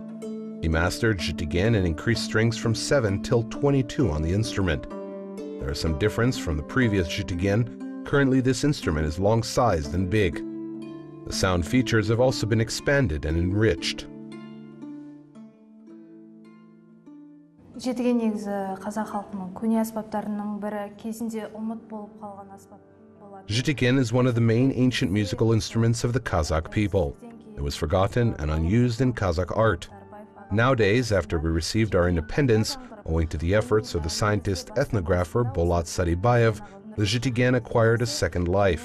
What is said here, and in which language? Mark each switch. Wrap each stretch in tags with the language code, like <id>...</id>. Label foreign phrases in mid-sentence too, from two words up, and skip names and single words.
<en>He mastered Jitigen and increased strings from 7 till 22 on the instrument. There is some difference from the previous Jitigen. Currently this instrument is long-sized and big. The sound features have also been expanded and enriched.</en> <kk>Jitigen негізі қазақ халқының көне аспаптарының бірі, кезінде ұмыт болып қалған аспап болады.</kk> <en>Jitigen is one of the main ancient musical instruments of the Kazakh people. It was forgotten and unused in Kazakh art. Nowadays, after we received our independence, owing to the efforts of the scientist ethnographer Bolat Saribayev, the Jitigen acquired a second life.</en>